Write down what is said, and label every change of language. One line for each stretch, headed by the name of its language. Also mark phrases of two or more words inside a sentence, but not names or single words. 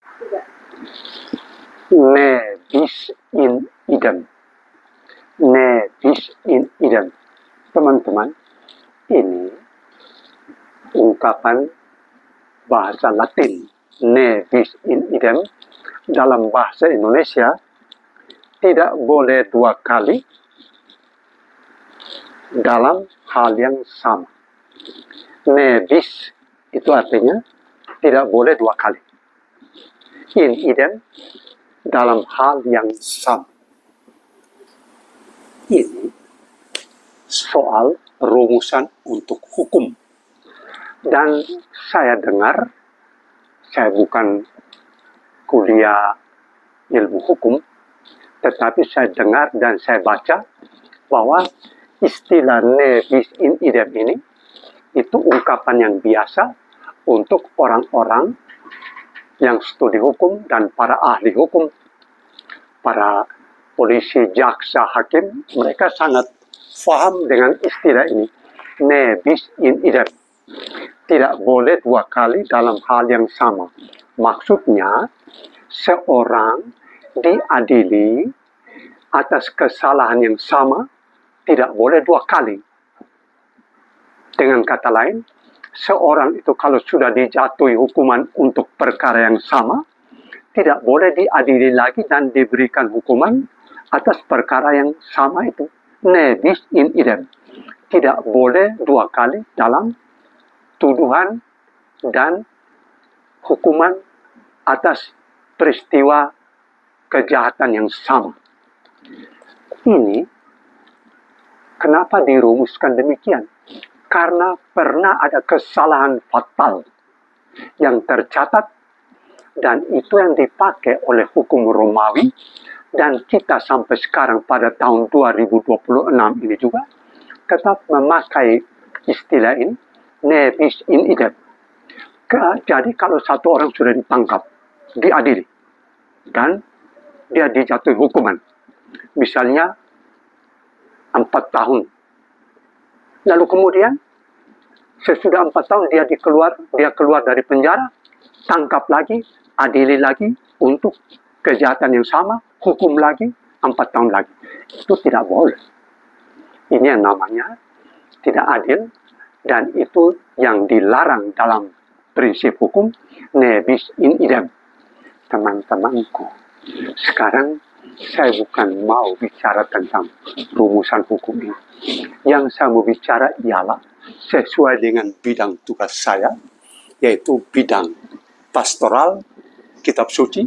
Latin: Ne bis in idem. Ne bis in idem.
Indonesian: Teman-teman, ini ungkapan bahasa Latin.
Latin: Ne bis in idem
Indonesian: dalam bahasa Indonesia tidak boleh dua kali dalam hal yang sama.
Latin: Ne bis
Indonesian: itu artinya tidak boleh dua kali.
Latin: In idem
Indonesian: dalam hal yang sama. Ini soal rumusan untuk hukum. Dan saya dengar, saya bukan kuliah ilmu hukum, tetapi saya dengar dan saya baca bahwa istilah
Latin: ne bis in idem
Indonesian: ini itu ungkapan yang biasa untuk orang-orang yang studi hukum dan para ahli hukum, para polisi, jaksa, hakim, mereka sangat paham dengan istilah ini.
Latin: Ne bis in idem.
Indonesian: Tidak boleh dua kali dalam hal yang sama. Maksudnya, seorang diadili atas kesalahan yang sama, tidak boleh dua kali. Dengan kata lain, seorang itu kalau sudah dijatuhi hukuman untuk perkara yang sama, tidak boleh diadili lagi dan diberikan hukuman atas perkara yang sama itu.
Latin: Ne bis in idem.
Indonesian: Tidak boleh dua kali dalam tuduhan dan hukuman atas peristiwa kejahatan yang sama. Ini kenapa dirumuskan demikian? Karena pernah ada kesalahan fatal yang tercatat dan itu yang dipakai oleh hukum Romawi dan kita sampai sekarang pada tahun 2026 ini juga tetap memakai istilah ini,
Latin: ne bis in idem.
Indonesian: Jadi kalau satu orang sudah ditangkap, diadili, dan dia dijatuhi hukuman, misalnya 4 tahun, lalu kemudian sesudah 4 tahun dia keluar dari penjara, tangkap lagi, adili lagi untuk kejahatan yang sama, hukum lagi 4 tahun lagi. Itu tidak boleh. Ini yang namanya tidak adil dan itu yang dilarang dalam prinsip hukum
Latin: ne bis in idem.
Indonesian: Teman-temanku, sekarang saya bukan mau bicara tentang rumusan hukum ini. Yang saya mau bicara ialah sesuai dengan bidang tugas saya, yaitu bidang pastoral, kitab suci.